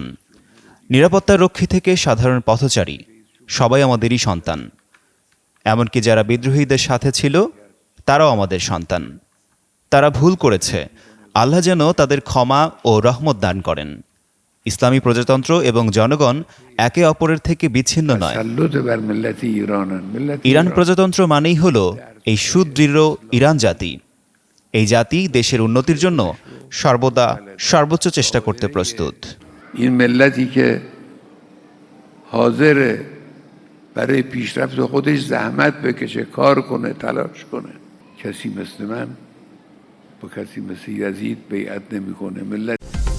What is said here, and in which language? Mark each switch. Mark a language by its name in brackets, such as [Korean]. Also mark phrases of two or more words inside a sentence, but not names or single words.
[Bangla] নিরাপত্তারক্ষী থেকে সাধারণ পথচারী সবাই আমাদেরই সন্তান। এমনকি যারা বিদ্রোহীদের সাথে ছিল তারাও আমাদের সন্তান। তারা ভুল করেছে, আল্লাহ যেন তাদের ক্ষমা ও রহমত দান করেন। ইসলামী প্রজাতন্ত্র এবং জনগণ একে অপরের থেকে বিচ্ছিন্ন নয়। [Persian] تسلط بر ملت ایرانن. ملت [Bangla] ইরান প্রজাতন্ত্র মানেই হলো এই সুদৃঢ় ইরান জাতি। এই জাতি দেশের উন্নতির জন্য সর্বদা সর্বোচ্চ চেষ্টা করতে প্রস্তুত। [Persian] این ملتی که حاضره برای پیشرفت خودش زحمت بکشه، کار کنه، تلاش کنه. کسی مثل من با کسی مثل یزید بیعت نمیکنه. ملت